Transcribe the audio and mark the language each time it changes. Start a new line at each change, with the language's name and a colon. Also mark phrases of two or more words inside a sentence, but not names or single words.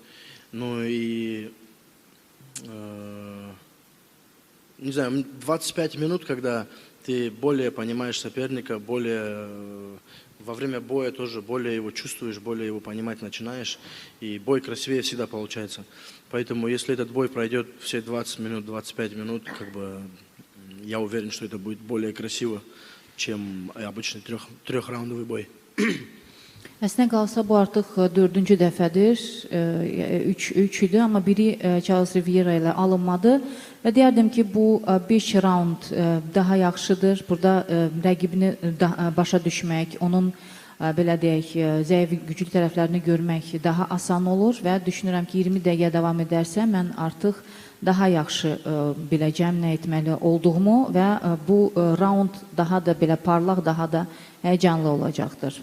Russian: Ну и, не знаю, 25 минут, когда ты более понимаешь соперника, во время боя тоже более его чувствуешь, более его понимать начинаешь. И бой красивее всегда получается. Поэтому, если этот бой пройдет все 20 минут, 25 минут, как бы, я уверен, что это будет более красиво, чем обычный 3-раундовый бой.
Azerbaijani: Əslində qalsa bu artıq 4-cü dəfədir, 3 idi, amma biri Charles Riviera ilə alınmadı və deyərdim ki, bu 5 raund daha yaxşıdır. Burada rəqibini başa düşmək, onun belə deyək, zəif güclü tərəflərini görmək daha asan olur və düşünürəm ki, 20 dəqiqə davam edərsə mən artıq daha yaxşı biləcəm nə etməli olduğumu və bu raund daha da belə parlaq, daha da həyəcanlı olacaqdır.